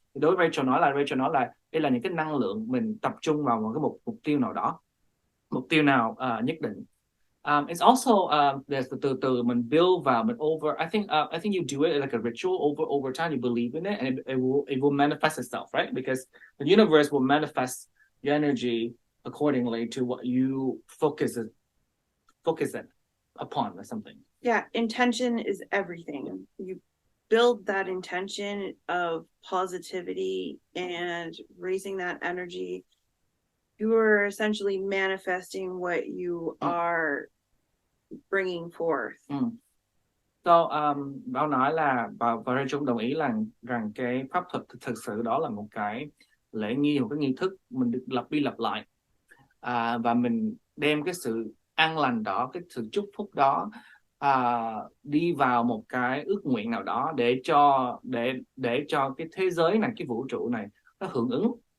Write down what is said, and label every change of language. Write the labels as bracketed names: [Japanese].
[Vietnamese] Thì đối với Rachel nói là đây là những cái năng lượng mình tập trung vào một cái mục tiêu nào đó, mục tiêu nào nhất định. It's also there's từ mình build vào mình over. [English] I think you do it like a ritual over time. You believe in it, and it will manifest itself, right? Because the universe will manifest your energy accordingly to what you focus it upon or something. Yeah, intention is everything. You build that intention of positivity and raising that energy. You are essentially manifesting what you are bringing forth. [Vietnamese] So, Bảo nói là và Rachel đồng ý rằng cái pháp thuật thực sự đó là một cái lễ nghi, một cái nghi thức mình được lặp đi lặp lại, và mình đem cái sự an lành đó, cái sự chúc phúc đó đi vào một cái ước nguyện nào đó để cho cái thế giới này, cái vũ trụ này nó hưởng ứng.